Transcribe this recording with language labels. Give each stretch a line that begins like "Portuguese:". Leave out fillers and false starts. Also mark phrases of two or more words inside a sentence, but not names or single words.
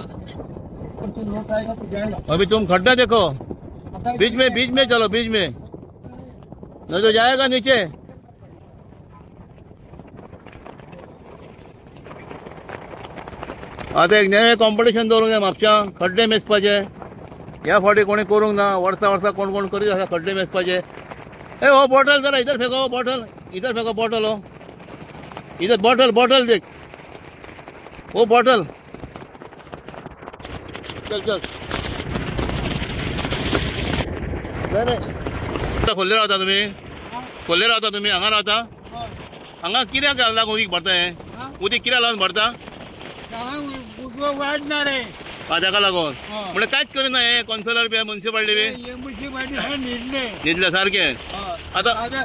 Hindi: अभी तुम खड्डा देखो बीच में चलो बीच में नहीं तो जाएगा नीचे
Konkani: आता एक नवे कॉम्पिटिशन दवरूंक जाय म्हापश्यां खड्डे मेजपाचे ह्या फावटी कोणी करूंक ना वर्सा कोण कोण करीत आसा खड्डे मेजपाचे
Hindi: ए वो बॉटल जरा इधर फेंको वो बॉटल इधर फेंको बॉटल हो इधर बॉटल देख वो बॉटल
Konkani: चल खोल्ले रावता तुम्ही हांगा रावता हांगा कित्याक लागून उदीक भरता हे उदीक कित्याक लागून भरता
Marathi: वाढणार आहे
Konkani: ताका लागून म्हणजे कांयच करिना हे कॉन्सलर बी म्युन्सिपाल्टी बी न्हिदले सारखे आता